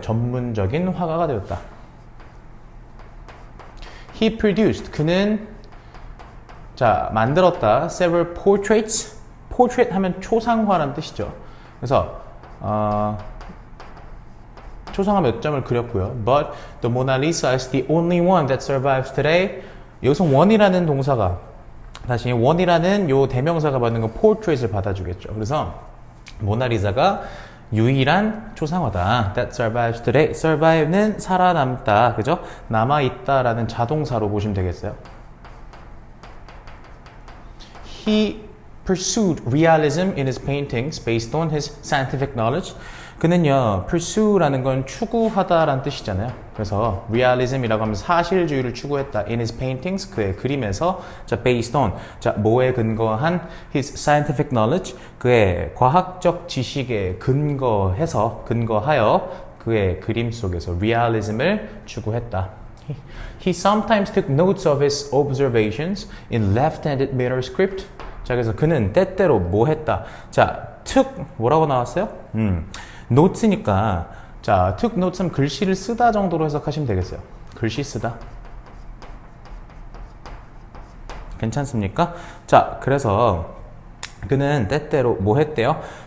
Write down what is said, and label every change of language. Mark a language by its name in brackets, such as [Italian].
[Korean] 전문적인 화가가 되었다. [English] He produced [Korean] 그는 자 만들었다. [English] Several portraits. [Korean] portrait 하면 초상화라는 뜻이죠. 그래서 초상화 몇 점을 그렸고요. [English] But the Mona Lisa is the only one that survives today. [Korean] 여기서 one이라는 동사가 다시 one이라는 요 대명사가 받는 건 portrait을 받아주겠죠. 그래서 모나리자가 유일한 초상화다. [English] That survives today. [Korean] survive는 살아남다. 그죠? 남아있다라는 자동사로 보시면 되겠어요. [English] He pursued realism in his paintings based on his scientific knowledge. [Korean] 그는요, pursue라는 건 추구하다라는 뜻이잖아요. 그래서 realism이라고 하면 사실주의를 추구했다. [English] In his paintings, [Korean] 그의 그림에서 자, [English] based on, [Korean] 자, 뭐에 근거한 [English] his scientific knowledge, [Korean] 그의 과학적 지식에 근거하여 그의 그림 속에서 realism을 추구했다. [English] He sometimes took notes of his observations in left-handed mirror script. [Korean] 자, 그래서 그는 때때로 뭐 했다. 자, took 뭐라고 나왔어요? notes니까 자, took notes 하면 글씨를 쓰다 정도로 해석하시면 되겠어요. 글씨 쓰다. 괜찮습니까? 자, 그래서 그는 때때로 뭐 했대요?